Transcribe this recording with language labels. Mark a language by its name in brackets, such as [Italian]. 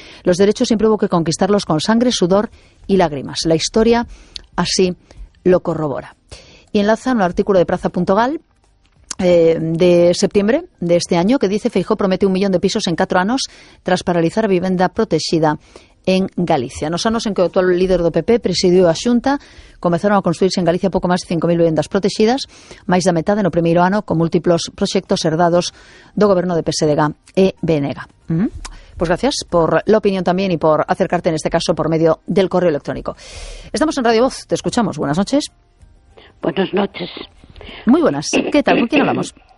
[Spanish] Los derechos siempre hubo que conquistarlos con sangre, sudor y lágrimas. La historia así lo corrobora. Y enlaza un artículo de Praza.gal de septiembre de este año que dice Feijóo promete un millón de pisos en 4 años tras paralizar vivienda protegida en Galicia. [Galician] Nos anos en que o actual líder do PP presidiu a Xunta, comezaron a construirse en Galicia pouco máis de 5.000 vivendas protexidas, máis da metade no primeiro ano, con múltiplos proxectos herdados do goberno de PSDG e BNG. [Spanish] Pois gracias por la opinión [Galician] tamén [Spanish] e por acercarte en este caso por medio del correo electrónico. Estamos en Radio Voz, te escuchamos. Buenas noches. Buenas noches. Muy buenas. ¿Qué tal? ¿Con quién hablamos?